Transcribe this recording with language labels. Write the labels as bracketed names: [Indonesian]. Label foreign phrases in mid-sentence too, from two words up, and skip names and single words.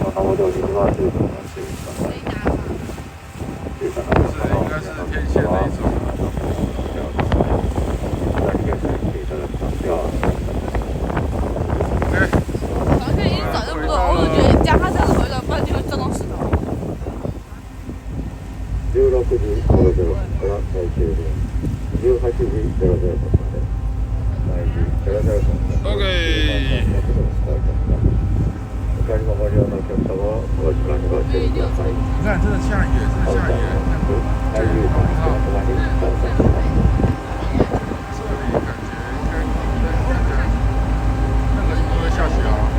[Chinese] 应该是天线那一种。好像已经转这么多，我就觉得加它这个回转，不然就会撞到石头。 [Japanese] 16 時00分から最終便18時00分まで毎時00分からお帰りのご利用のお客様はお時間にご注意ください。 [Chinese] 你看，真的下雨，真的下雨。在绿场 [Japanese] お泊まりください。 [Chinese] 这里感觉应该那个应该会下雪啊。